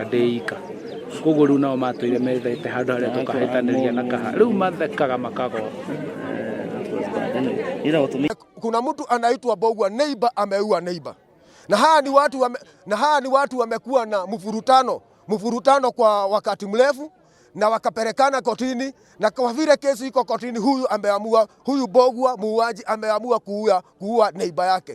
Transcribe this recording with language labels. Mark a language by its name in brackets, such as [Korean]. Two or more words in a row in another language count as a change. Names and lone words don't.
[Kikuyu] ndeika koguo riu nao matwire methete handu haria tukahitaniria na kaha riu mathekaga makago. [Swahili] Kuna mtu anaitwa Bogwa, neighbor ameua neighbor, na hawa ni watu wamekuwa na mvurutano kwa wakati mrefu na wakapelekana kotini, na kwa vile kesi iko kotini, huyu Bogwa muuaji ameamua kuua neighbor yake.